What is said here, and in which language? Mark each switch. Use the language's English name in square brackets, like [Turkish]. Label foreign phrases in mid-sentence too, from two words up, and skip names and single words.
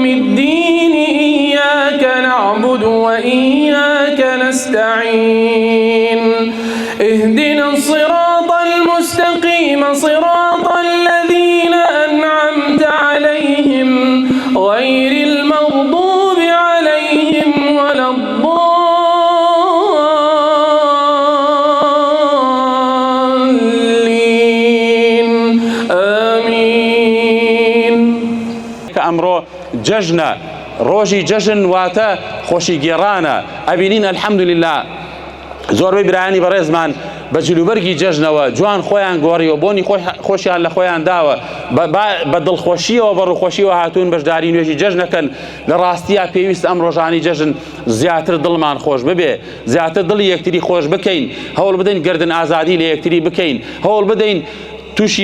[Arabic] الدين إياك نعبد وإياك نستعين اهدنا الصراط المستقيم صراط الذين أنعمت عليهم غير المغضوب عليهم ولا الضالين آمين. كأمرو ججنا روجي ججن واتا خوشي جيرانا أبينين الحمد لله [Central Kurdish] زۆربەی برایانی بەڕێزمان بە جلوبەرگی جەژنەوە جوان خۆیان گۆڕی و بۆنی خۆشیان لە خۆیان داوە بە دڵخۆشیەوە بە ڕووخۆشیەوە هاتوون بەشداری نوێژی جەژنەکەن لە ڕاستیە پێویست ئەم ڕۆژانی جەژن زیاتر دڵمان خۆش ببێ زیاتر دڵی یەکتری خۆش بکەین هەوڵ بدەین گردن ئازادی لە یەکتری بکەین هەوڵ بدەین تووشی